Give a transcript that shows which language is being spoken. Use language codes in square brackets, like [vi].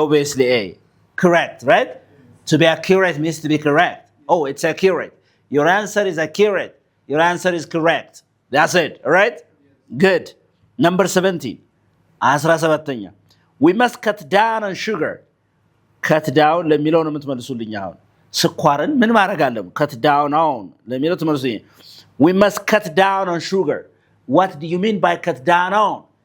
[en] Obviously A. Correct, right? To be accurate means to be correct. Oh, it's accurate. Your answer is accurate. Your answer is correct. That's it, all right? Good. Number 17. 17ኛ. We must cut down on sugar. [am] Cut down ለሚለው ነው የምትመልሱልኝ አሁን ስኳርን ምን ማድረግ አለብን? [en] Cut down on [am] ለሚለው ትመልሱልኝ. [en] We must cut down on sugar. What do you mean by cut down on?